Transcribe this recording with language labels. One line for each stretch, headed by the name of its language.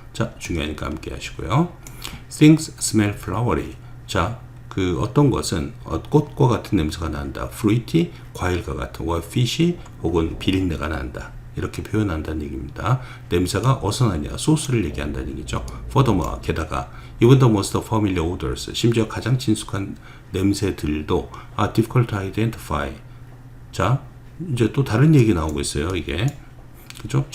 Korean: 자, 중요하니까 함께 하시고요.
English: Things smell flowery.
Korean: 자, 그 어떤 것은 꽃과 같은 냄새가 난다. fruity, 과일과 같은, or fishy, 혹은 비린내가 난다. 이렇게 표현한다는 얘기입니다. 냄새가 어디서 나냐, 소스를 얘기한다는 얘기죠.
English: furthermore, 게다가 even the most familiar odors,
Korean: 심지어 가장 친숙한 냄새들도
English: are difficult to identify.
Korean: 자, 이제 또 다른 얘기 나오고 있어요. 이게 그죠?